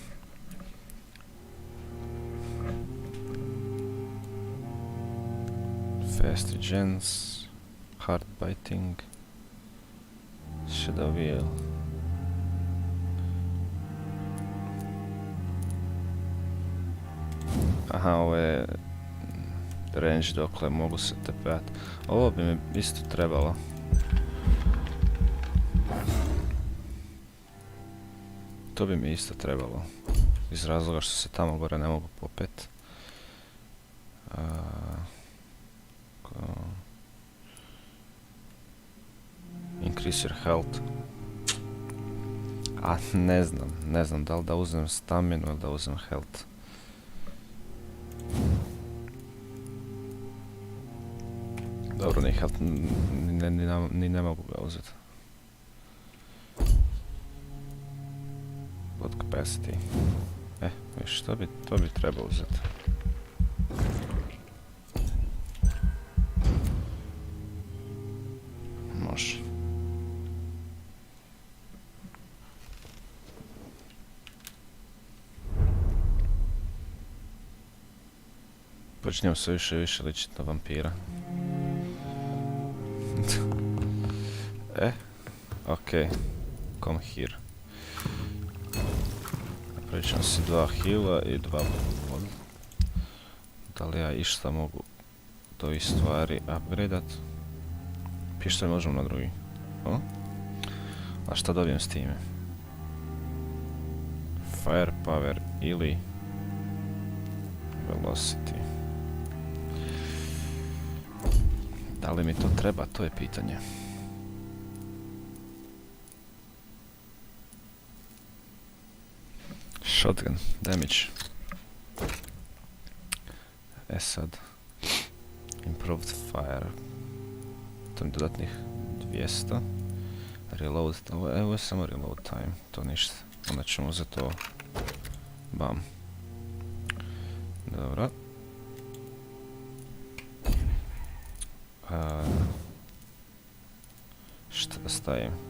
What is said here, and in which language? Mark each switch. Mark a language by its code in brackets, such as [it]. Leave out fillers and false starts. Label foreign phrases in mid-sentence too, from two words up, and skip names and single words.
[en] Fast regens, hard biting, shadow wheel. [hr] Aha, ovo je range dokle mogu se tepat. Ovo bi mi isto trebalo. To bi mi isto trebalo. Iz razloga što se tamo gore ne mogu popet. [en] Increase your health. [hr] A ne znam da li da uzmem staminu ili da uzmem health. Dobro, ni health, ni ne mogu ga uzeti. [en] What slot capacity. [hr] Viš, to bi trebao uzeti. Može. Počinjem sve više i više ličiti na vampira. Okej. [en] Come here. [hr] Napravit ćemo si 2 heala i 2 blood. Da li ja išta mogu do ovih stvari upgradat? Pištolj možemo na drugi. A šta dobijem s time? Firepower ili velocity. Da li mi to treba? To je pitanje. [en] Shotgun damage. Sad. Improved fire. [hr] To mi dodatnih 200. Reload. Evo je samo [en] reload time. [hr] To ništa. Onda ćemo uzeti to. Bam. Dobro. Šta da stavim?